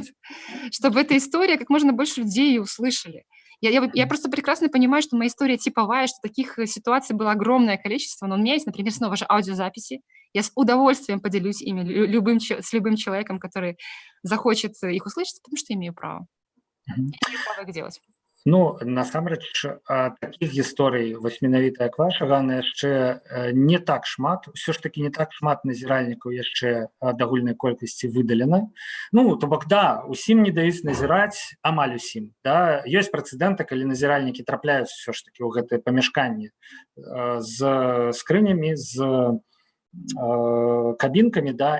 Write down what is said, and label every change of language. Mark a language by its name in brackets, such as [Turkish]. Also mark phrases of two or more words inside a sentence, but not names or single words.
[Russian] Чтобы эта история как можно больше людей услышали. Я просто прекрасно понимаю, что моя история типовая, что таких ситуаций было огромное количество, но у меня есть, например, снова же аудиозаписи. Я с удовольствием поделюсь ими с любым человеком, который захочет их услышать, потому что имею право. Имею право их делать. [Belarusian] Ну, насамрэч, такіх гісторый, вось менавіта як ваша, Ганна, яшчэ не так шмат. Усё ж такі не так шмат назіральнікаў яшчэ ад агульнай колькасці выдалена. Ну, то бок, да, усім не даюць назіраць, амаль усім. Да? Ёсць прэцэдэнты, калі назіральнікі трапляюць усё ж такі ў гэтае памяшканне з скрынямі, з кабінкамі, да?